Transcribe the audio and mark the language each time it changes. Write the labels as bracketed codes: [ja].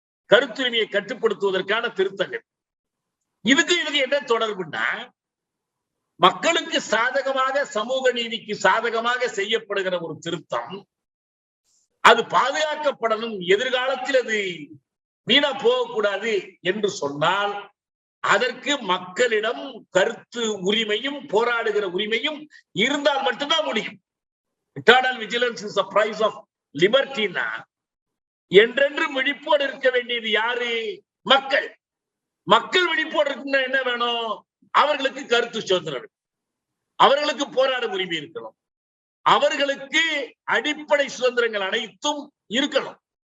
[ta] கருத்துரிமையை கட்டுப்படுத்துவதற்கான திருத்தங்கள். இதுக்கு என்ன தொடர்புன்னா, மக்களுக்கு சாதகமாக, சமூக நீதிக்கு சாதகமாக செய்யப்படுகிற ஒரு திருத்தம் அது பாதுகாக்கப்படணும், எதிர்காலத்தில் அது வீணா போகக்கூடாது என்று சொன்னால் அதற்கு மக்களிடம் கருத்து உரிமையும் போராடுகிற உரிமையும் இருந்தால் மட்டும்தான் முடியும். [en] Eternal vigilance is the price of liberty. [ta] என்றென்றும் விழிப்போடு இருக்க வேண்டியது யாரு? மக்கள். மக்கள் விழிப்போடு இருக்குன்னா என்ன வேணும்? அவர்களுக்கு கருத்து சுதந்திரம், அவர்களுக்கு போராடும் உரிமை இருக்கணும், அவர்களுக்கு அடிப்படை சுதந்திரங்கள் அனைத்தும் இருக்கணும்.